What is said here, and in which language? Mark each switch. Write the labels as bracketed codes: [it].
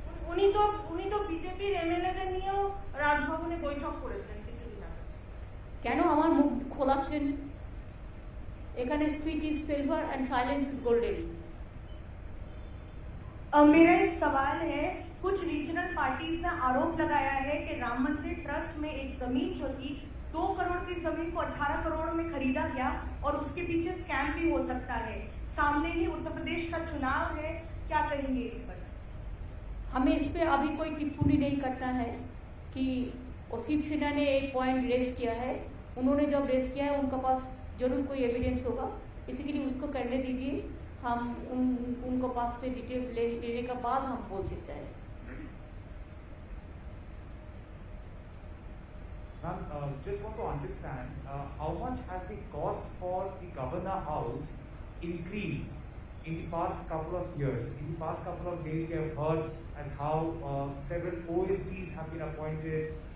[bn] উনি তো বিজেপির এমএলএদের নিয়েও রাজভবনে বৈঠক করেছেন কিছুদিন আগে। কেন আমার মুখ খোলাচ্ছেন? [en] এখানে speech is silver and silence is golden. [hi] मेरा एक सवाल है, कुछ रीजनल पार्टीज ने आरोप लगाया है कि राम मंदिर ट्रस्ट में एक जमीन जो थी 2 करोड़ की जमीन को 18 करोड़ में खरीदा गया और उसके पीछे स्कैम भी हो सकता है। सामने ही उत्तर प्रदेश का चुनाव है, क्या कहेंगे इस पर? हमें इस पर अभी कोई टिप्पणी नहीं करना है कि शिव सेना ने एक पॉइंट रेज किया है। उन्होंने जब रेज किया है उनके पास जरूर कोई एविडेंस होगा, इसी के लिए उसको करने दीजिए। हम उनको पास से डिटेल्स लेने के बाद हम बोल सकते हैं। [en] Ma'am, just want to understand how much has the cost for the Governor House increased in the past couple of years? In the past couple of days, we have heard as how several OSTs have been appointed